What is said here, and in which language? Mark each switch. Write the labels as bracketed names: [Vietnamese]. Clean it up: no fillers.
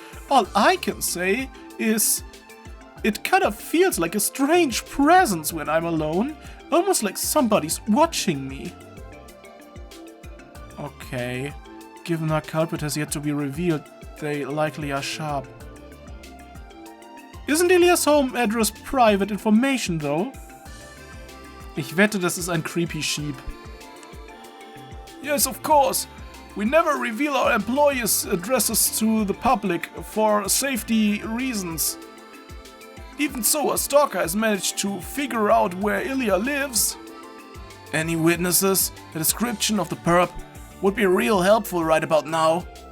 [English] All I can say is, it kind of feels like a strange presence when I'm alone, almost like somebody's watching me. Okay, given our culprit has yet to be revealed, they likely are sharp. Isn't Ilya's home address private information, though? [German] Ich wette, das ist ein [English] creepy sheep. Yes, of course. We never reveal our employees' addresses to the public for safety reasons. Even so, a stalker has managed to figure out where Ilya lives. Any witnesses? A description of the perp would be real helpful right about now.